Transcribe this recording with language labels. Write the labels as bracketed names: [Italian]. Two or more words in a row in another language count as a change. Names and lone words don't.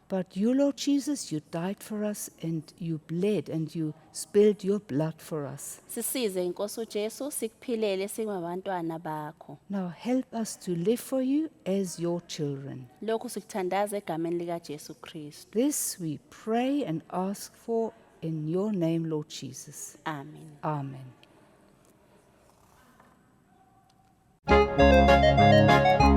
[English] But you, Lord Jesus, you died for us and you bled and you spilled your blood for us. [Zulu] Sisize Nkosi uJesu sikuphilele singabantwana bakho. [English] Now help us to live for you as your children. [Zulu] Lokhu sikuthandaza egameni lika Jesu Kristu. [English] This we pray and ask for in your name, Lord Jesus. Amen. Amen.